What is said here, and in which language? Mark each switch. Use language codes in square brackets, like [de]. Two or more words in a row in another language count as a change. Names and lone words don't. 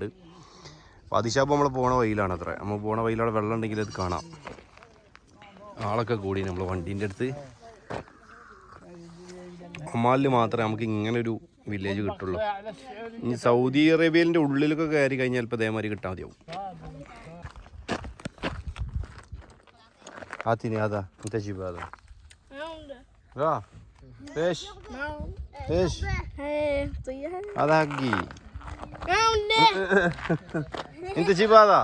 [ml] വാദി ഷാപ്പ് നമ്മൾ പോണ വഴിയിലാണ് അത്ര. നമ്മൾ പോണ വഴിയിലൂടെ വെള്ളം ഉണ്ടെങ്കിൽ അത് കാണാം. ആളൊക്കെ കൂടി നമ്മൾ വണ്ടീൻ്റെ അടുത്ത്. ഒമാനിൽ മാത്രമേ നമുക്ക് ഇങ്ങനൊരു വില്ലേജ് കിട്ടുള്ളൂ. ഇനി സൗദി അറേബ്യയിൻ്റെ ഉള്ളിലൊക്കെ കയറി കഴിഞ്ഞാൽ ഇപ്പോൾ ഇതേമാതിരി കിട്ടാൻ മതിയാവും. [ar] هاتيني هذا انت جيب هذا. لا ايش ايش هذا حقي. انت جيب هذا.